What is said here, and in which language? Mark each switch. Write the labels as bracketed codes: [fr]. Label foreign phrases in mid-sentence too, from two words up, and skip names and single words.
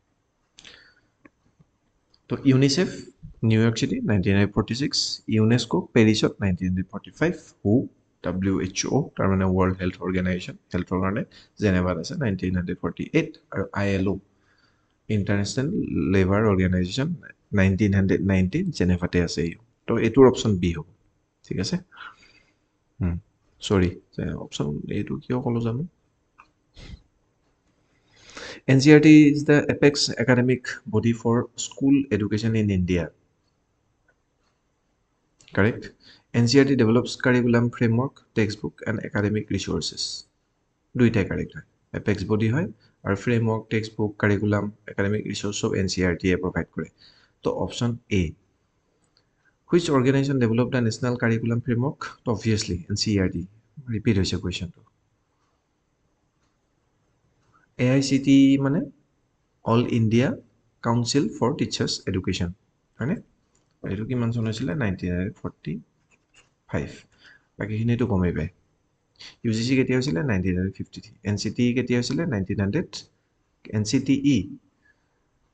[as] তো ইউনিচেফ নিউয়ৰ্ক চিটি 1946 ইউনেস্কো পেৰিছত 1945 হু WHO তাৰ মানে ৱৰ্ল্ড হেল্থ অৰ্গেনাইজেশ্যন হেল্থৰ কাৰণে জেনেভাত আছে 1948 আৰু ILO ইণ্টাৰনেশ্যনেল লেবাৰ অৰ্গেনাইজেশ্যন 1919 জেনেভাতে আছে তো এইটোৰ [en] option B [as] হ'ব ঠিক আছে সৰি অপশ্যন এইটো কিয় ক'লো জানো [en] NCERT is the apex academic body for school education in India. Correct? NCERT develops curriculum framework, textbook, and academic resources. [as] দুইটাই correct হয় [en] apex body [as] হয় আৰু [en] framework, textbook, curriculum, academic resource [as] সব NCERT provide কৰে তো [en] option A which organization developed the national curriculum framework [as] তো obviously NCERT repeat হৈছে questionটো AICT মানে All India Council for Teachers Education হয়নে এইটো কিমান চন হৈছিলে 1945 বাকীখিনিতো কমেই পায় UGC কেতিয়া হৈছিলে 1953 NCT কেতিয়া হৈছিলে 1900 NCTE